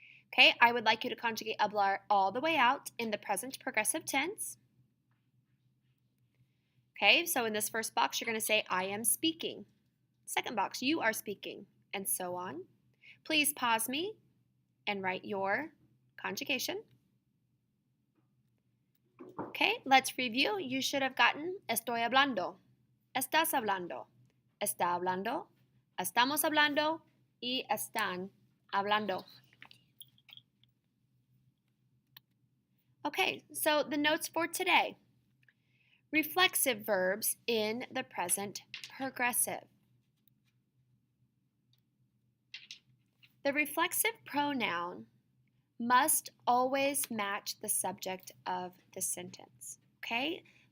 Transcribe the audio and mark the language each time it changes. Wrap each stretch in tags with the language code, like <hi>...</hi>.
<en>Okay, I would like you to conjugate hablar all the way out in the present progressive tense. Okay, so in this first box, you're going to say I am speaking. Second box, you are speaking, and so on. Please pause me and write your conjugation. Okay, let's review. You should have gotten</en> <es>estoy hablando, estás hablando, está hablando, estamos hablando, y están hablando.</es> <en>Okay, so the notes for today. Reflexive verbs in the present progressive. The reflexive pronoun must always match the subject of the sentence, okay?</en>